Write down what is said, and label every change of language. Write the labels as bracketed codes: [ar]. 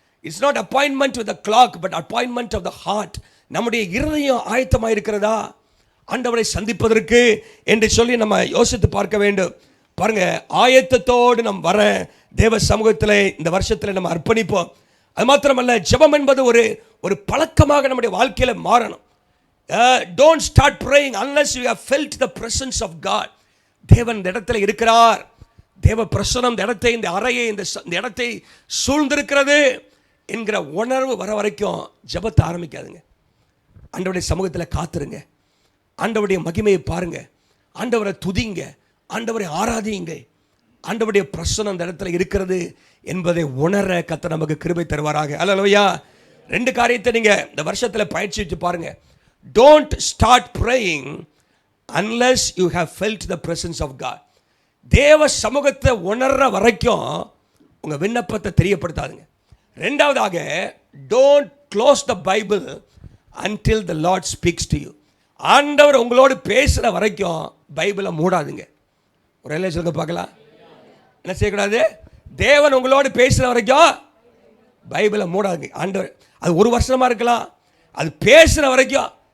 [en] It's not appointment with the clock but appointment of the heart. [ta] நம்முடைய இருதயம் ஆயத்தமாக இருக்கிறதா ஆண்டவரை சந்திப்பதற்கு என்று சொல்லி நம்ம யோசித்து பார்க்க வேண்டும். பாருங்க, ஆயத்தத்தோடு நம்ம வர தேவ சமூகத்தில் இந்த வருஷத்தில் நம்ம அர்ப்பணிப்போம். அது மாத்திரமல்ல, ஜெபம் என்பது ஒரு பழக்கமாக நம்முடைய வாழ்க்கையில் மாறணும். [en] Don't start praying unless you have felt the presence of God. [ta] தேவன் இந்த இடத்துல இருக்கிறார், தேவ பிரசனம் இந்த இடத்தை, இந்த அறையை, இந்த இடத்தை சூழ்ந்திருக்கிறது என்கிற உணர்வு வர வரைக்கும் ஜெபத்தை ஆரம்பிக்காதுங்க. ஆண்டவருடைய சமூகத்தில் காத்துருங்க, ஆண்டவருடைய மகிமையை பாருங்க, ஆண்டவரை துதிங்க, ஆண்டவரை ஆராதியுங்க. ஆண்டவருடைய பிரசனம் அந்த இடத்துல இருக்கிறது என்பதை உணர கர்த்தர் நமக்கு கிருபை தருவாராக. அல்லேலூயா. 2 காரியத்தை நீங்க இந்த வருஷத்தில் பயிற்சி வச்சு பாருங்க. [en] Don't start praying unless you have felt the presence of God. [ta] தேவ சமூகத்தை உணர்ற வரைக்கும் உங்க விண்ணப்பத்தை தெரியப்படுத்தாதுங்க. [en] 2வதாக, don't close the Bible until the Lord speaks to you. [ta] ஆண்டவர் உங்களோடு பேசுற வரைக்கும் பைபிளை மூடாதுங்க. ஒரு எல்லை சொல்லுங்க பார்க்கலாம். என்ன செய்யக்கூடாது? தேவன் உங்களோடு பேசுற வரைக்கும் பைபிளை மூடாதுங்க. ஆண்டவர் அது 1 வருஷமா இருக்கலாம், அது பேசுற வரைக்கும்.